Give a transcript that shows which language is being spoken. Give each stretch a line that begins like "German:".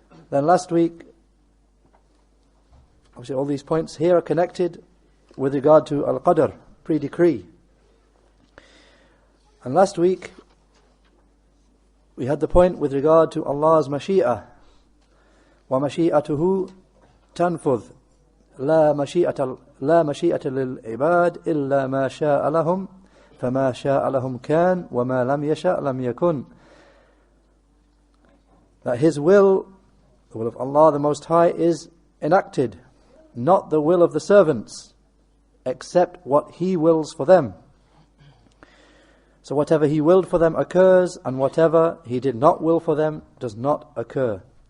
English: Then last week, obviously all these points here are connected with regard to Al-Qadr, pre-decree. And last week we had the point with regard to Allah's Mashi'ah.
Arabic: وَمَشِيئَتُهُ تَنْفُذْ لا مشيئة للعباد إلا ما شاء لهم فما شاء لهم كان وما لم يشاء لم يكن.
English: That His will, the will of Allah the Most High, is enacted, not the will of the servants, except what He wills for them. So whatever He willed for them occurs, and whatever He did not will for them does not occur.